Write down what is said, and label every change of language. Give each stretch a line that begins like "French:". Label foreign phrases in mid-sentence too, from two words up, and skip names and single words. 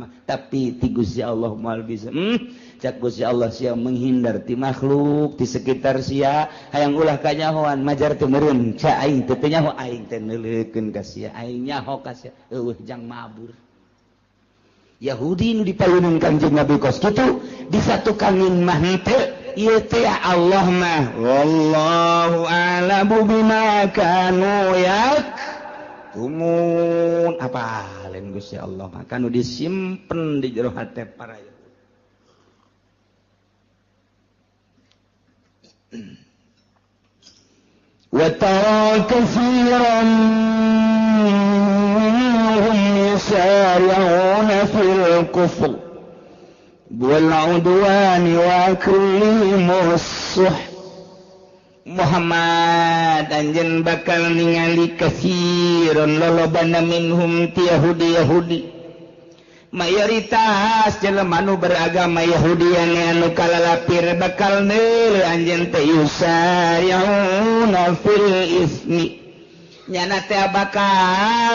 Sundanese: mah tapi ti Gusti Allah moal bisa cak Gusti Allah sia menghindar ti makhluk ti sekitar sia hayang ulah kanyahoan majar teu meureun ca aing teu nyaho aing teh neuleukeun ka sia aing nyaho ka sia eueuh jang mabur Yahudi nu dipayuneun Kanjeng Nabi kos kitu disatukangin mah henteu ieu teh Allah mah
Arabic: والله أعلم بما
Sundanese: kanu yaktumun apaleun Gusti Allah mah kanu disimpen di jero hate para Yahudi
Arabic: وترى كثيرا يسارعون في الكفر والعدوان وأكلهم السحت
Sundanese: Muhammad anjeun bakal ningali kasiron lolobana minhum ti Yahudi mayoritas jelema nu beragama Yahudi anu kalalapir bakal neuleuh anjeun teh
Arabic: يسارعون في الإثم
Sundanese: nyana teh bakal